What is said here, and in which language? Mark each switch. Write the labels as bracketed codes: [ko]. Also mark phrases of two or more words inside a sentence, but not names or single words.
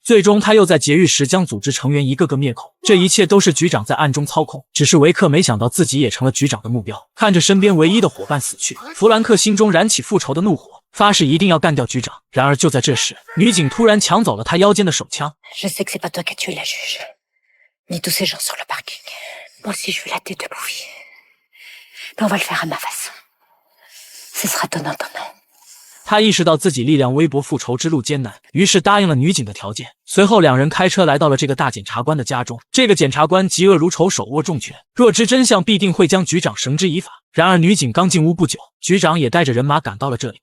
[zh] 最终他又在劫狱时将组织成员一个个灭口。这一切都是局长在暗中操控，只是维克没想到自己也成了局长的目标。看着身边唯一的伙伴死去，弗兰克心中燃起复仇的怒火，发誓一定要干掉局长。然而就在这时，女警突然抢走了他腰间的手枪。 [fr] Je sais que c'est pas toi qui as tué la juge, ni tous ces gens sur le parking. Moi aussi, je veux la tête de Bouvier. Mais on va le faire à ma façon. Ce sera donnant-donnant. [zh] 他意识到自己力量微薄，复仇之路艰难，于是答应了女警的条件。随后两人开车来到了这个大检察官的家中。这个检察官嫉恶如仇，手握重权，若知真相必定会将局长绳之以法。然而女警刚进屋不久，局长也带着人马赶到了这里。